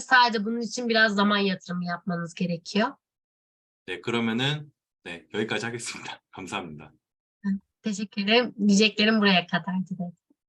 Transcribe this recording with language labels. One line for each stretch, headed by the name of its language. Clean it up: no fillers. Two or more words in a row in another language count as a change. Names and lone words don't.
Turkish: Sadece bunun için biraz zaman yatırımı yapmanız gerekiyor.
Korean: 네, 그러면은 네, 여기까지 하겠습니다. 감사합니다.
Turkish: Teşekkür ederim. Diyeceklerim buraya kadardı.